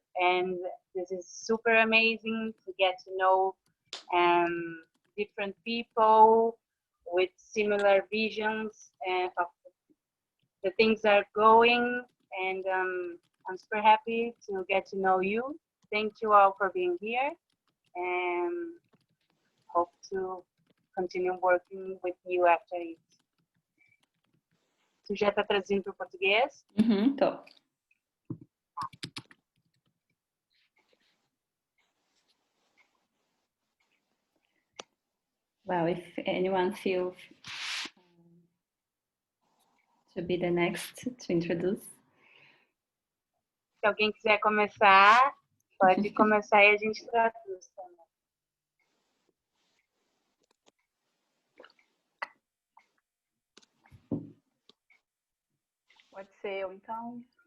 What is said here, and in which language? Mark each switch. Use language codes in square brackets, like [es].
[en] And this is super amazing to get to know different people with similar visions of the things that are going. And I'm super happy to get to know you. Thank you all for being here and hope to continue working with you after it. [pt] Tu já está traduzindo para o português? Tô. [en] Well, if anyone feels to be the next to introduce. [pt] Se alguém quiser começar, pode começar e a gente traduz. Pode ser eu, então?